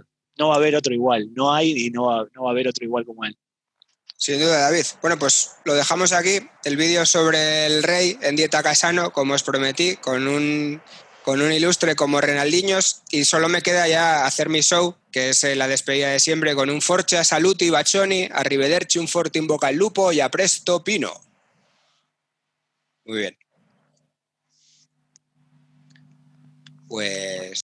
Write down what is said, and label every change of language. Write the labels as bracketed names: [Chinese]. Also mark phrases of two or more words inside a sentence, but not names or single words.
[Spanish] No va a haber otro igual, no hay y no va a haber otro igual como él. Sin duda, David. Bueno, pues lo dejamos aquí, el vídeo sobre el Rey en dieta Casano, como os prometí, con un ilustre como Renaldiños, y solo me queda ya hacer mi show, que es la despedida de siempre, con un [Italian] Forza, Saluti, Bacioni, Arrivederci, un forte in bocca al lupo [Spanish] y [Italian] a presto [Spanish] Pino. Muy bien. Pues